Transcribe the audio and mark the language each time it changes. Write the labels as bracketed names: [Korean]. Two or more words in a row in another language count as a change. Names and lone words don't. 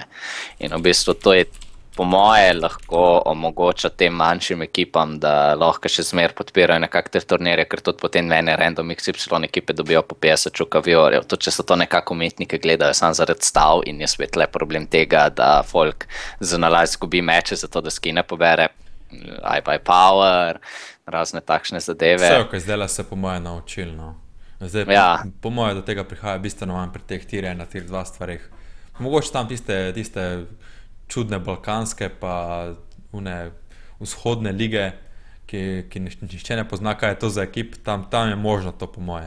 [Slovenian] In v bistvu to je po moje lahko omogoča tem manjšim ekipam, da lahko še zmer podpirajo nekak te turnirje, ker tudi potem ene random XY ekipe dobijo po 50 čuka viewerjev. Tudi če so to nekako umetnike gledajo samo zaradi stav in je spet le problem tega, da folk za nalaž zgubi meče zato, da skine pobere. I buy power, razne takšne zadeve. Vse, kaj zdaj se po moje naučili, no. Zdaj, po moje do tega prihaja bistveno manj pri teh tier 1, tier 2 stvarih. Mogoče tam tiste čudne balkanske pa vzhodne lige, ki nišče ne pozna, kaj je to za ekip, tam je možno to po moje.